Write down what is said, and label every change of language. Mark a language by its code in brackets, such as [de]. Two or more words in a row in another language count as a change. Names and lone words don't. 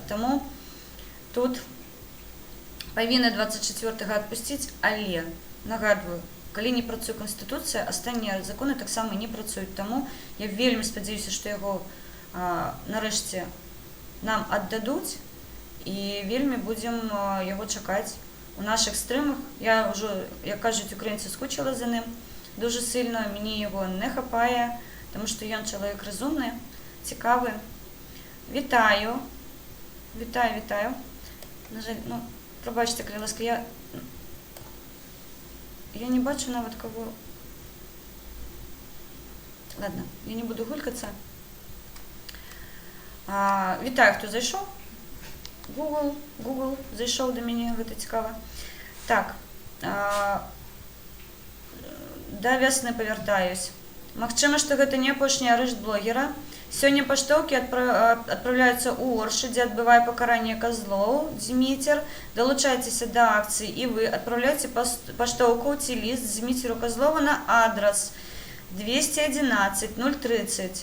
[be] Таму тут павінны 24-го адпусціць, але, нагадваю, калі не працуе Канстытуцыя, астатнія законы таксама не працуюць. Таму я вельмі спадзяюся, што яго нарэшце нам аддадуць, і вельмі будзем яго чакаць у наших стрымах. Я ўжо, як кажуць украінцы, [uk] скучила за ним дуже сильно, мені його не хапає, тому що ён чоловік розумний, цікавий. Вітаю. Вітаю. На жаль, пробачте, коли ласка, я не бачу навіть кого. Ладно, я не буду гулькатися. Вітаю, хто зайшов. Google зайшов до мене, [be] гэта цікаво. Так, да вясны павяртаюсь. Магчыма, што гэта не апошні арышт блогера. Сёння паштоўкі адпраўляюцца ў Оршы, дзе адбывае пакаранне казлоў. Дзміцер, далучайцеся да акцыі і вы адпраўляйце паштоўку ці ліст Дзміцеру Казлову на адрас 211 030.